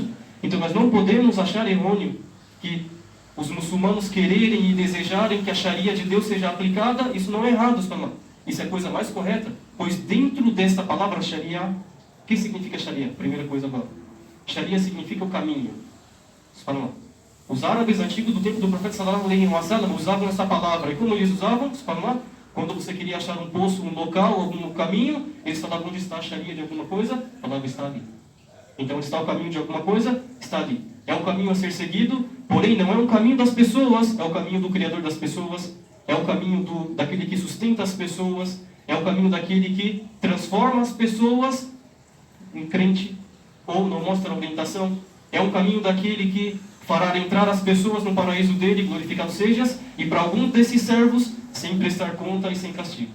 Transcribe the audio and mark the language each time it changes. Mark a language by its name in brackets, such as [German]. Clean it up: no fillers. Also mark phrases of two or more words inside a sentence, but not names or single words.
[Portuguese] Então nós não podemos achar errôneo que os muçulmanos quererem e desejarem que a Sharia de Deus seja aplicada, isso não é errado, isso é a coisa mais correta, pois dentro desta palavra Sharia, o que significa Sharia? Primeira coisa agora. Sharia significa o caminho. Os árabes antigos do tempo do profeta [Arabic] صلى الله عليه وسلم [Portuguese] usavam essa palavra. E como eles usavam? Quando você queria achar um poço, um local, algum caminho, eles falavam onde está a Sharia de alguma coisa, falavam está ali. Então, onde está o caminho de alguma coisa, está ali. É um caminho a ser seguido, porém não é um caminho das pessoas, é o caminho do Criador das pessoas, é o caminho daquele que sustenta as pessoas, é o caminho daquele que transforma as pessoas em crente, ou não mostra orientação, é um caminho daquele que fará entrar as pessoas no paraíso dele, glorificado sejas, e para alguns desses servos, sem prestar conta e sem castigo.